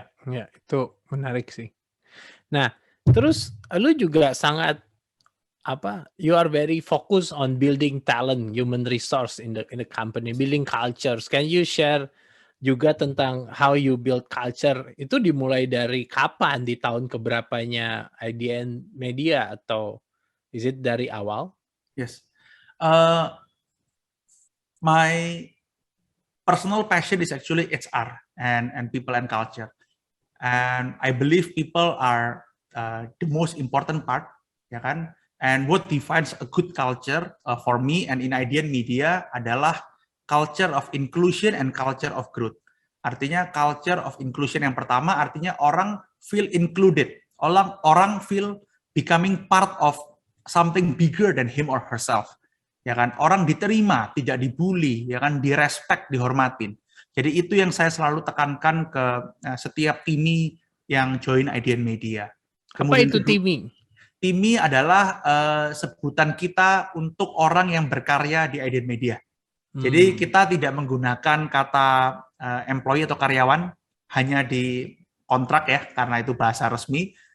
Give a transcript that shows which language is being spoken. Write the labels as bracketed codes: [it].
[id] Ya, itu menarik sih. Nah, terus lu juga sangat [en] you are very focused on building talent, human resource in the company, building cultures. Can you share [id] juga tentang [en] how you build culture? [id] Itu dimulai dari kapan, di tahun keberapanya IDN Media, atau [en] is it [id] dari awal? [en] Yes. My personal passion is actually HR and people and culture. And I believe people are the most important part, [id] ya kan? [en] And what defines a good culture for me and in IDN Media [id] adalah [en] culture of inclusion and culture of growth. [id] Artinya [en] culture of inclusion [id] yang pertama artinya orang [en] feel included. [id] Orang [en] feel becoming part of something bigger than him or herself. [id] ya kan, orang diterima, tidak dibully, ya kan, direspek, dihormatin. Jadi itu yang saya selalu tekankan ke setiap timi yang join IDN Media. Kemudian apa itu timi? Timi adalah sebutan kita untuk orang yang berkarya di IDN Media. Jadi kita tidak menggunakan kata employee atau karyawan hanya di kontrak ya, karena itu bahasa resmi.